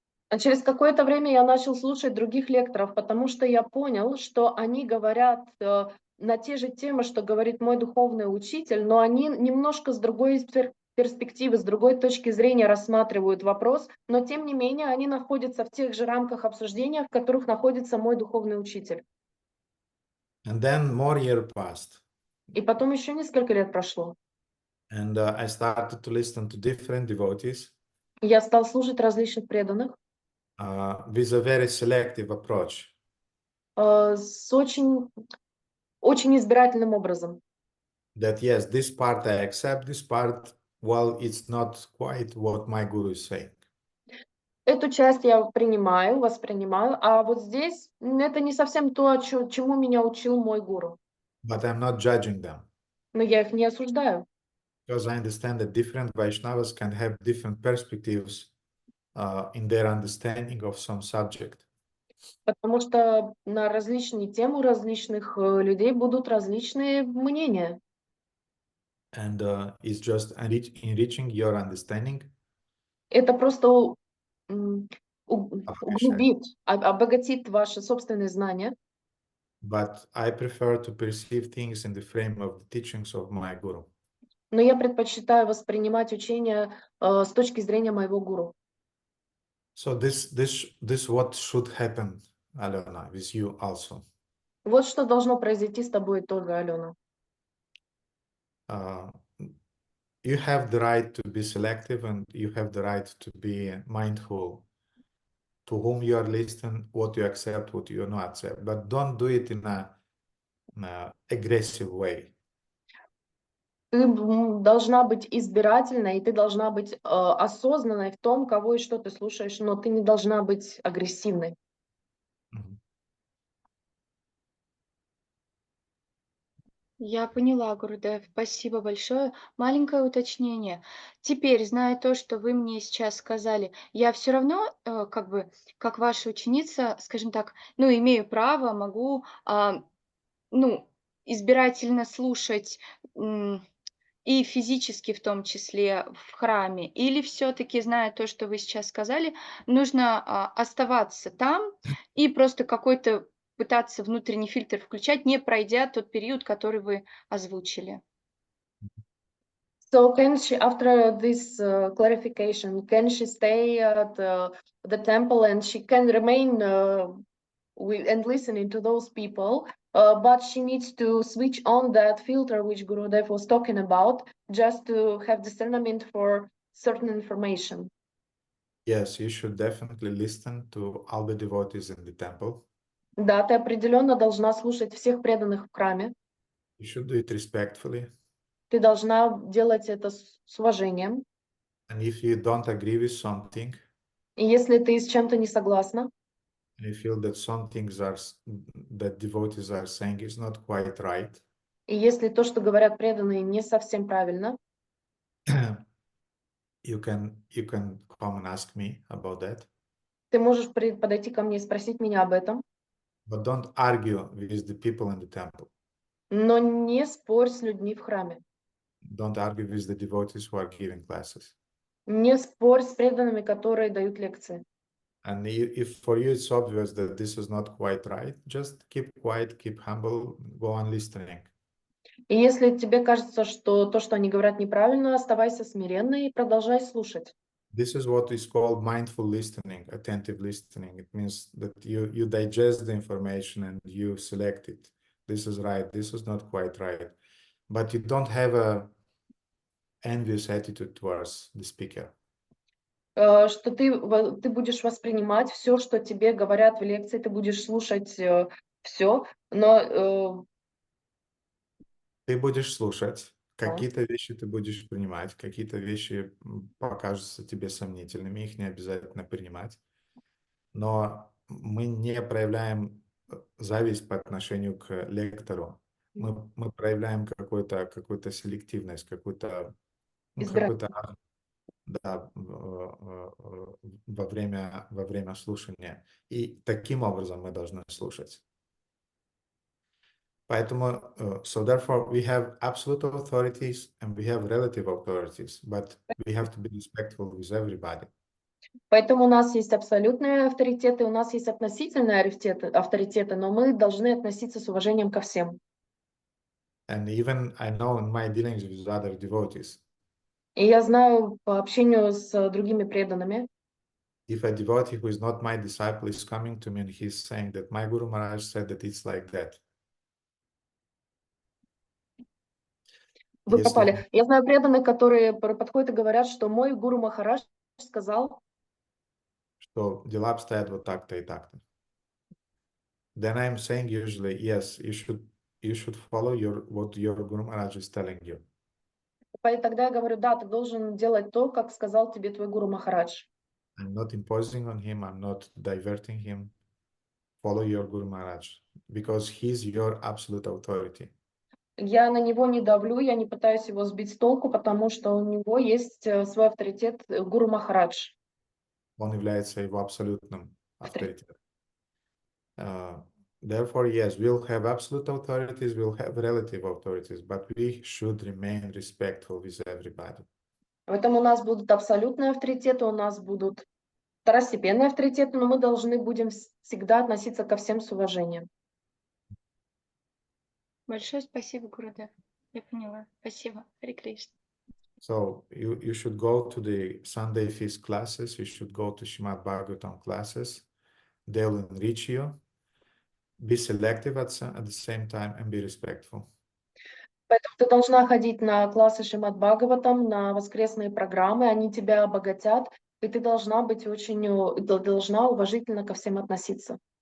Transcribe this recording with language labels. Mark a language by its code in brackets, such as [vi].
[ru] А через какое-то время я начал слушать других лекторов, потому что я понял, что они говорят на те же темы, что говорит мой духовный учитель, но они немножко с другой перспективы, с другой точки зрения рассматривают вопрос, но тем не менее они находятся в тех же рамках обсуждения, в которых находится мой духовный учитель. [en] And then more years passed. [ru] И потом еще несколько лет прошло. [en] And I started to listen to different devotees [ru] Я стал слушать различных преданных [en] with a very selective approach. [ru] с очень избирательным образом. [en] That yes, this part I accept, this part, well, it's not quite what my guru is saying. [ru] Эту часть я принимаю, воспринимаю, а вот здесь это не совсем то, чему меня учил мой гуру. [en] But I'm not judging them. [ru] Но я их не осуждаю. [en] Because I understand that different Vaishnavas can have different perspectives in their understanding of some subject. [ru] Потому что на различные темы у различных людей будут различные мнения. [en] And it's just enriching your understanding. [ru] Это просто углубит, обогатит ваши собственные знания. [en] But I prefer to perceive things in the frame of the teachings of my guru. [ru] Но я предпочитаю воспринимать учение с точки зрения моего гуру. [en] So this what should happen, Alena, with you also. [ru] Вот что должно произойти с тобой тоже, Алена. [en] You have the right to be selective, and you have the right to be mindful to whom you are listening, what you accept, what you not accept. But don't do it in a aggressive way. [ru] Ты должна быть избирательной, и ты должна быть осознанной в том, кого и что ты слушаешь, но ты не должна быть агрессивной. Я поняла, Гурудев, спасибо большое. Маленькое уточнение. Теперь, зная то, что вы мне сейчас сказали, я все равно, как ваша ученица, скажем так, имею право, могу, избирательно слушать и физически в том числе в храме, или все-таки, зная то, что вы сейчас сказали, нужно оставаться там и просто какой-то пытаться внутренний фильтр включать, не пройдя тот период, который вы озвучили. [en] So can she, after this clarification, can she stay at the temple and she can remain and listening to those people, but she needs to switch on that filter which Gurudev was talking about, just to have discernment for certain information? Yes, you should definitely listen to all the devotees in the temple. [ru] Да, ты определенно должна слушать всех преданных в храме. [en] You should do it respectfully. [ru] Ты должна делать это с уважением. [en] And if you don't agree with something, [ru] И если ты с чем-то не согласна, [en] and you feel that some things that devotees are saying is not quite right, [ru] и если то, что говорят преданные, не совсем правильно, [en] you can come and ask me about that. [ru] ты можешь подойти ко мне и спросить меня об этом. [en] But don't argue with the people in the temple. [ru] Но не спорь с людьми в храме. [en] Don't argue with the devotees who are giving classes. [ru] Не спорь с преданными, которые дают лекции. [en] And if for you it's obvious that this is not quite right, just keep quiet, keep humble, go on listening. [ru] И если тебе кажется, что то, что они говорят, неправильно, оставайся смиренной и продолжай слушать. [en] This is what is called mindful listening, attentive listening. It means that you digest the information and you select it. This is right, this is not quite right. But you don't have a envious attitude towards the speaker. [ru] что ты будешь воспринимать все, что тебе говорят в лекции, ты будешь слушать все, но Ты будешь слушать, какие-то вещи ты будешь принимать, какие-то вещи покажутся тебе сомнительными, их не обязательно принимать. Но мы не проявляем зависть по отношению к лектору. Мы проявляем какую-то селективность, избирать. да, во время слушания. И таким образом мы должны слушать. Поэтому, [en] so therefore we have absolute authorities and we have relative authorities, but we have to be respectful with everybody. [ru] Поэтому у нас есть абсолютные авторитеты, у нас есть относительные авторитеты, но мы должны относиться с уважением ко всем. [en] And even I know in my dealings with other devotees, [ru] И я знаю по общению с другими преданными, [en] if a devotee who is not my disciple is coming to me and he's saying that my Guru Maharaj said that it's like that. [ru] вы Если, попали. Я знаю преданных, которые подходят и говорят, что мой Гуру Махарадж сказал, что дела обстоят вот так-то и так-то. [en] Then I'm saying usually, yes, you should follow what your Guru Maharaj is telling you. [ru] и тогда я говорю, да, ты должен делать то, как сказал тебе твой Гуру Махарадж. [en] I'm not imposing on him, I'm not diverting him. Follow your Guru Maharaj because he's your absolute authority. [ru] Я на него не давлю, я не пытаюсь его сбить с толку, потому что у него есть свой авторитет Гуру Махарадж. Он является его абсолютным авторитетом. [en] Therefore, yes, we'll have absolute authorities, we'll have relative authorities, but we should remain respectful with everybody. [ru] Поэтому у нас будут абсолютные авторитеты, у нас будут второстепенные авторитеты, но мы должны будем всегда относиться ко всем с уважением. Большое спасибо, Гурудев. Я поняла. Спасибо. Харе Кришна. [en] So you should go to the Sunday feast classes, you should go to Shrimad-Bhagavatam classes. They'll enrich you. Be selective at the same time and be respectful. [ru] Поэтому ты должна ходить на классы Шримад-Бхагаватам, на воскресные программы, они тебя обогатят, и ты должна быть должна уважительно ко всем относиться.